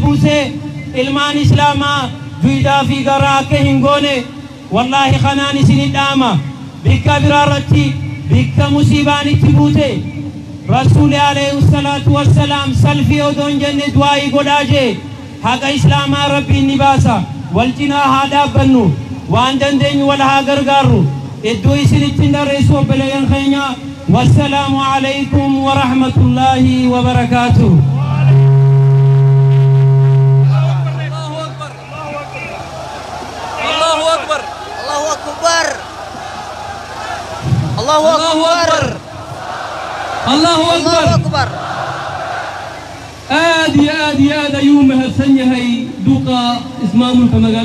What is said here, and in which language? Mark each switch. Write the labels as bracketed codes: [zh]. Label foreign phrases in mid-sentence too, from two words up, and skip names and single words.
[om] buusee ilmaan islaamaa duidaa fi garaa akka hin goone wallaahi kanaan isin dhaama bikka biraarratti bikka musiibaan itti buute rasuuli [ar] عليه الصلاة والسلام [om] salfii odoon jenne du'aa'ii godhaa jee haqa islaamaa rabbiin ni baasa wal cinaa haa dhaabbannu waan dandeenyu wal haa gargaarru iddoo isinitti dareessu obboleeyyan keenya [ar] والسلام عليكم ورحمة الله وبركاته الله أكبر آدي يوم هالسنة هي دوقا اسمه كما قال